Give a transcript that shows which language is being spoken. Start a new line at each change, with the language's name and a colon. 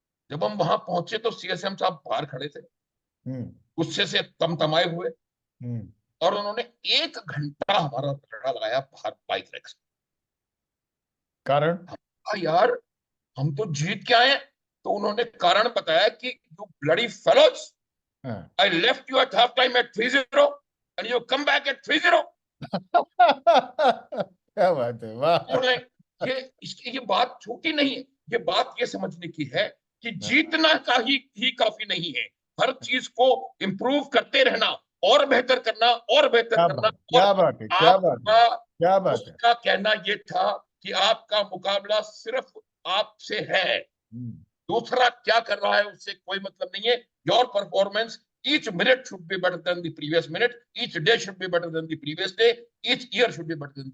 Hindi: जब हम वहां पहुंचे, तो सीएसएम साहब बाहर खड़े थे, गुस्से से तमतमाए हुए, और उन्होंने 1 घंटा हमारा झगड़ा लगाया बाहर बाइक रैक से। कारण? यार, हम तो जीत के आए। तो उन्होंने कारण बताया कि
English: you bloody fellows,
Hindi: हाँ।
English: I left you at halftime at 3-0 and you come back at 3-0.
Hindi: क्या बात है, वाह। ये बात छोटी नहीं है। ये बात ये समझने की है कि जीतना ही काफी नहीं है। हर चीज को इम्प्रूव करते रहना, और बेहतर करना, और बेहतर करना। और क्या बात है, क्या बात है, आपका, क्या बात है। उसका कहना ये था कि आपका मुकाबला सिर्फ आपसे है, दूसरा क्या कर रहा है उससे कोई मतलब नहीं है।
English: your performance, each minute should be better than the previous minute, each day should be better than the previous day, each year should be better than the